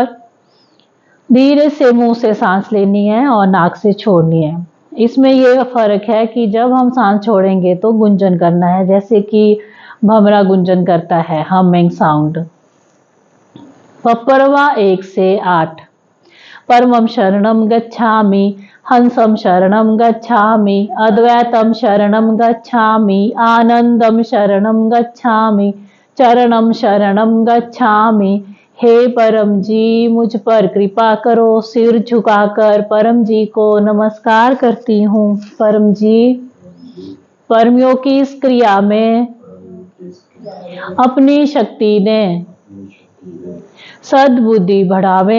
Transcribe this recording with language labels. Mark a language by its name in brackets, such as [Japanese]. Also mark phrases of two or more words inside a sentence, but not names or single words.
[Hindi] धीरे से मुंह से सांस लेनी है और नाक से छोड़नी है। इसमें यह फर्क है कि जब हम सांस छोड़ेंगे तो गुंजन करना है, जैसे कि भमरा गुंजन करता है, हमिंग साउंड। पप्परवा 1 से 8। [Sanskrit] परमं शरणं गच्छामि, हंसं शरणं गच्छामि, अद्वैतं शरणं गच्छामि, आनंदं शरणं गच्छामि, चरणं शरणं गच्छामि। [Hindi] हे परम जी, मुझ पर कृपा करो। सिर झुकाकर परम जी को नमस्कार करती हूँ। परम जी, परमयोग की इस क्रिया में अपनी शक्ति ने सद्बुद्धि बढ़ावे।